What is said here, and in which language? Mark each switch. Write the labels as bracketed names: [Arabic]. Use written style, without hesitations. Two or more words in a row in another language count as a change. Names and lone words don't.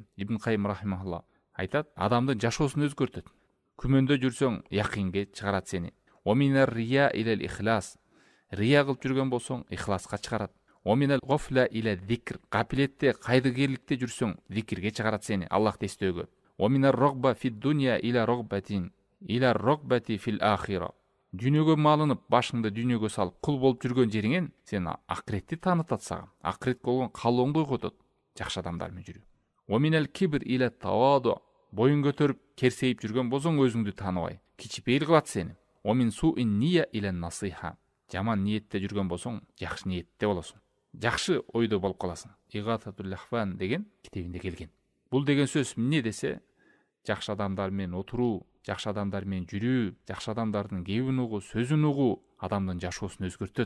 [Kyrgyz] Ибн Кайым рахимахулла айтат, адамдын жашоосун өзгөртөт. Күмөндө жүрсөң, якинге чыгарат сени. [Arabic] ومن الرياء إلى الإخلاص. [Kyrgyz] Рия кылып жүргөн болсоң, ихласка чыгарат. [Arabic] ومن الغفلة إلى الذكر. [Kyrgyz] Капилетте, кайдыгерликте жүрсөң, зикирге чыгарат сени, Аллахты эстөөгө. [Arabic] ومن الرغبة في الدنيا إلى رغبة، إلى الرغبة في الآخرة. [Kyrgyz] Дүйнөгө малынып, башыңды дүйнөгө салып, кул болуп жүргөн жериңен сен акыретти таанытат сага. Акырет болгон каалооңду ойготот. Жакшы адамдар менен жүрүү. [Arabic] ومن الكبر إلى التواضع. [Kyrgyz] Боюн көтөрүп, керсейип жүргөн болсоң, өзүңдү тааныбай, кичипейил кылат сени. [Arabic] ومن سوء النية إلى النصيحة. [Kyrgyz] Жаман ниетте жүргөн болсоң, жакшы ниетте болосуң. Жакшы ойдо болуп каласың. Игататул лахфан деген китебинде келген. Бул деген сөз эмне десе, жакшы адамдар менен отуруу, жакшы адамдар менен жүрүү, жакшы адамдардын кебин угуу, сөзүн угуу адамдын жашоосун өзгөртөт.